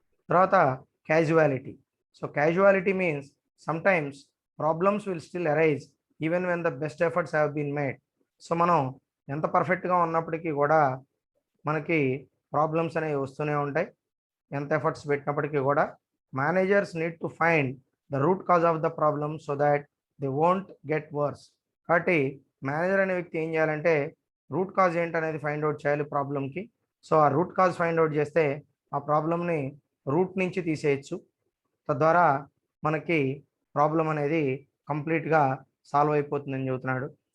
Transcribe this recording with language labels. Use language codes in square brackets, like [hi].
[te] తర్వాత [en] Casualty. So casualty means sometimes problems will still arise even when the best efforts have been made. [te] So మనం ఎంత పర్ఫెక్ట్గా ఉన్నప్పటికీ కూడా మనకి ప్రాబ్లమ్స్ అనేవి వస్తూనే ఉంటాయి, ఎంత ఎఫర్ట్స్ పెట్టినప్పటికీ కూడా. [en] managers need to find the root cause of the problem so that they won't get worse. [te] కాబట్టి మేనేజర్ అనే వ్యక్తి ఏం చేయాలంటే రూట్ కాజ్ ఏంటనేది ఫైండ్ అవుట్ చేయాలి ప్రాబ్లంకి. సో ఆ రూట్ కాజ్ ఫైండ్ అవుట్ చేస్తే ఆ ప్రాబ్లమ్ని రూట్ నుంచి తీసేయచ్చు. తద్వారా మనకి ప్రాబ్లం అనేది కంప్లీట్గా సాల్వ్ అయిపోతుందని చెబుతున్నాడు.